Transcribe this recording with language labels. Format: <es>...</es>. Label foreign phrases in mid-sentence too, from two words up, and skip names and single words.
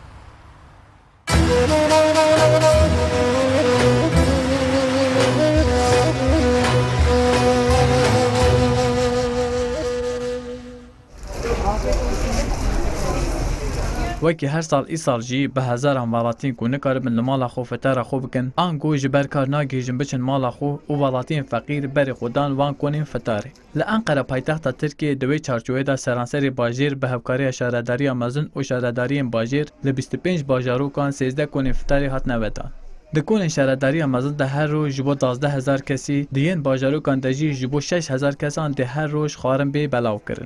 <ku>وەکی هەر ساڵ ئیساڵ جی بە هەزار هەماڵاتین کو نکاربن لە ماڵا خۆ فتارە خۆ بکەن ئانگۆ ji ber kar nagêjin biçin mala xwe û welatiyên feqîr berê xwedan wan konên fitarê. Li Enqere paytexta Tirkiye di wê çarçovê de seranserê bajêr bi hevkariya şaredariya mezin û şaredariyên bajêr li 25 bajarokan 13 konên fitarê hatine vedan. Di konên şaredariya mezin de her roj ji bo 12,000 kesî di yên bajarokan de jî ji bo 6,000 kesan dê her roj xwarin bê belav kirin.</ku>